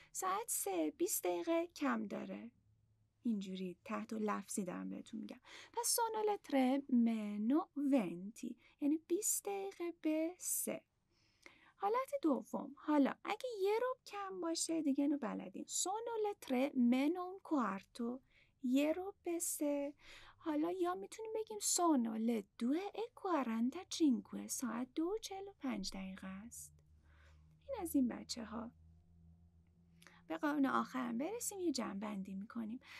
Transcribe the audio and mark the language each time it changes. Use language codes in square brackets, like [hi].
[fa] ساعت 3 20 دقیقه کم داره. اینجوری تحت لفظی دارم بهتون میگم. پس [it] sono le 3 meno 20 [fa] یعنی 20 دقیقه به 3. حالت دوم، حالا اگه یه ربع کم باشه دیگه اینو بلدین. [it] sono le 3 meno un quarto، [fa] یه ربع به 3. حالا یا میتونیم بگیم [it] sono le 2:45، [fa] ساعت 2:45 است. این از این بچه ها. به قانون آخرم برسیم، یه جمع‌بندی میکنیم.